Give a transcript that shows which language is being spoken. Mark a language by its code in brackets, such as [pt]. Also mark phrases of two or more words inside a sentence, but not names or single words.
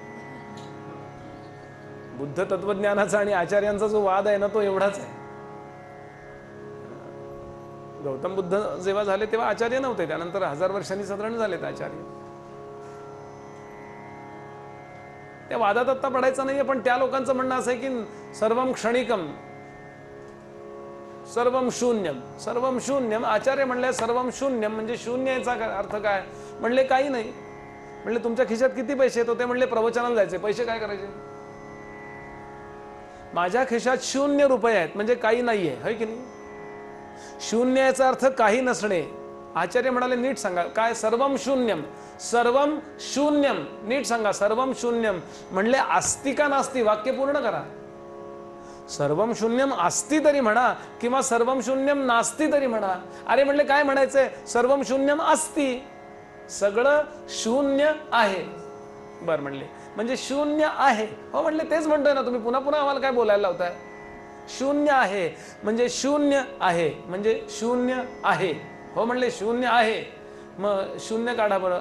[mr] बुद्ध तत्वज्ञानाचा आणि आचार्यांचा जो वाद आहे ना, तो एवढाच आहे. गौतम बुद्ध जेव्हा झाले तेव्हा आचार्य नव्हते, त्यानंतर 1000 वर्षांनी साधारण झालेत आचार्य. त्या वादात आत्ता पडायचं नाहीये, पण त्या लोकांचं म्हणणं असं आहे की [sa] सर्वम क्षणिकम, सर्वम शून्यम. सर्वम शून्यम, [mr] आचार्य म्हणले [sa] सर्वम शून्यम [mr] म्हणजे शून्य. याचा अर्थ काय? म्हणले काही नाही. म्हणले तुमच्या खिशात किती पैसे आहेत? ते म्हणले प्रवचनाला जायचे, पैसे काय करायचे? माझ्या खिशात 0 रुपये आहेत, म्हणजे काही नाहीये, है की नाही? शून्य याचा अर्थ काही नसणे. आचार्य म्हणाले नीट सांगा काय? [sa] सर्वम शून्यम, सर्वम शून्यम. [mr] नीट सांगा, [sa] सर्वम शून्यम म्हणले अस्ति का नास्ति? [mr] वाक्य पूर्ण करा. [sa] सर्वम शून्यम अस्ति [mr] तरी म्हणा, किंवा [sa] सर्वम शून्यम नास्ति [mr] तरी म्हणा. अरे म्हणले काय म्हणायचंय? [sa] सर्वम शून्यम अस्ति, [mr] सगळं शून्य आहे. बर म्हणले, म्हणजे शून्य आहे. हो म्हणले, तेच म्हणतोय ना तुम्ही, पुन्हा पुन्हा आम्हाला काय बोलायला लावताय? शून्य आहे म्हणजे शून्य आहे, म्हणजे शून्य आहे. हो म्हणले शून्य आहे, मग शून्य काढा बरं.